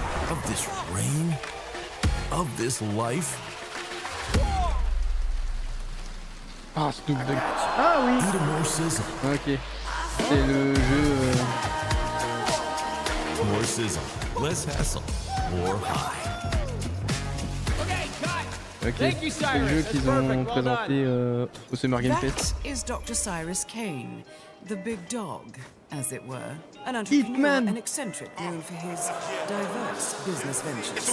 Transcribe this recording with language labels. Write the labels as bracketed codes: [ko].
[en] Of this rain? Of this life? [fr] Ah, Snoop Dogg. Ah oui. [en] Need a more sizzle. [fr] Ok. C'est le jeu... [en] More sizzle, less hassle, more high. [fr] Ok, c'est le jeu qu'ils ont présenté au Summer Game Fest. [en] That is Dr. Cyrus Kane, the big dog, as it were. An entrepreneur and eccentric known for his diverse business ventures.